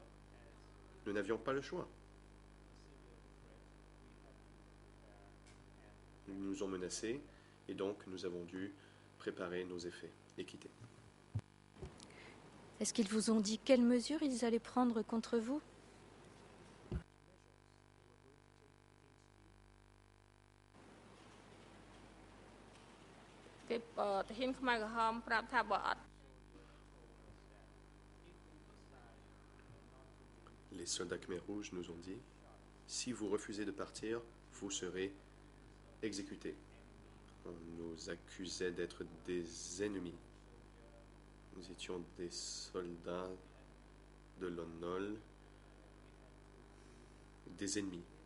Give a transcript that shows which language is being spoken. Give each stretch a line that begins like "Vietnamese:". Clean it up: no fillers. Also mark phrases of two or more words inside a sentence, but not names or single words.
French: Nous n'avions pas le choix. Ils nous ont menacés et donc nous avons dû préparer nos effets et quitter. Est-ce qu'ils vous ont dit quelles mesures ils allaient prendre contre vous?
Khmer: គេទាហានខ្មែរក្រហមប្រាប់ថាបើអត់
French: Les soldats Khmer Rouges nous ont dit, si vous refusez de partir, vous serez exécutés. On nous accusait d'être des ennemis. Nous étions des soldats de l'ONOL, des ennemis.